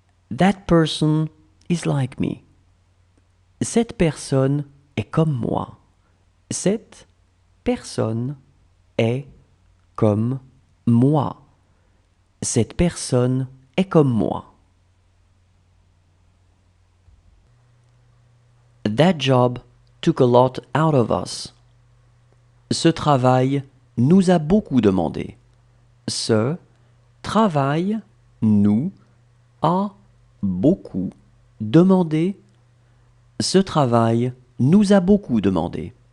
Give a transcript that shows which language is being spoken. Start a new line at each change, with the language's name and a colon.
English: That person is like me.
French: Cette personne est comme moi. Cette personne est comme moi. Cette personne est comme moi.
English: That job took a lot out of us.
French: Ce travail nous a beaucoup demandé. Ce travail nous a beaucoup demandé. Ce travail nous a beaucoup demandé.